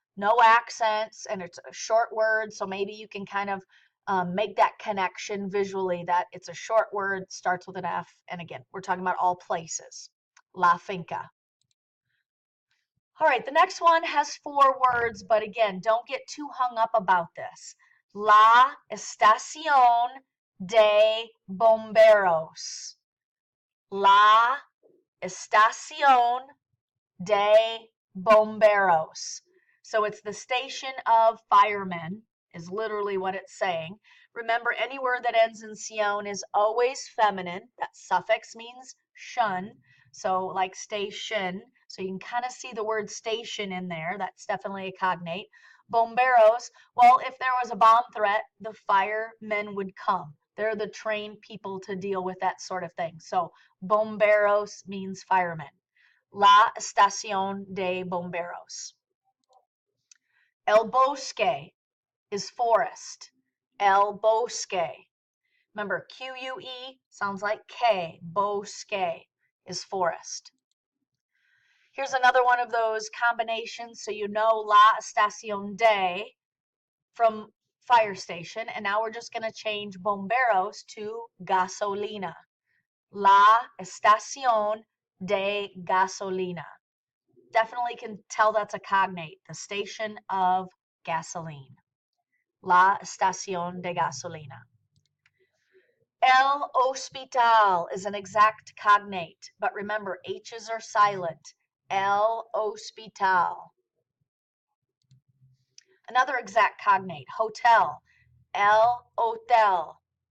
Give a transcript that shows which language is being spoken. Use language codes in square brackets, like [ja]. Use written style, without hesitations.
[en] No accents, and it's a short word, so maybe you can kind of make that connection visually that it's a short word, starts with an F, and again, we're talking about all places. La finca. All right, the next one has 4 words, but again, don't get too hung up about this. [es] La estación de bomberos. La estación de bomberos. [en] So it's the station of firemen, is literally what it's saying. Remember, any word that ends in sion is always feminine. That suffix means shun. So like station. So you can kind of see the word station in there. That's definitely a cognate. Bomberos, well, if there was a bomb threat, the firemen would come. They're the trained people to deal with that sort of thing. So bomberos means firemen. [es] La estación de bomberos. [en] El bosque is forest. El bosque. Remember, Q-U-E sounds like K. Bosque is forest. Here's another one of those combinations, so you know la estación de from fire station, and now we're just going to change bomberos to gasolina. [es] La estación de gasolina. [en] Definitely can tell that's a cognate, the station of gasoline. [es] La estación de gasolina. [en] El hospital is an exact cognate, but remember, H's are silent. [es] El hospital. [en] Another exact cognate, hotel. El hotel.